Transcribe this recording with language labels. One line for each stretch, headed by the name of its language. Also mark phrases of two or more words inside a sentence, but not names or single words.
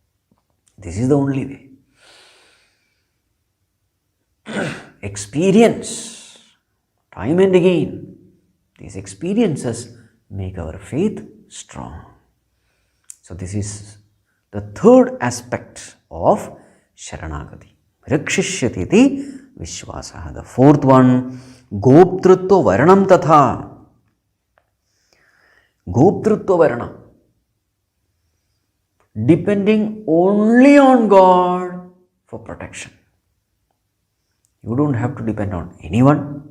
English: This is the only way. experience time and again. These experiences make our faith strong. So this is the third aspect of Sharanagati.
Sanskrit: Rakshishyati iti Vishwasaha.
English: The fourth one,
Sanskrit: Goptrutva Varanam Tatha. Goptrutva Varana.
English: Depending only on God for protection. You don't have to depend on anyone.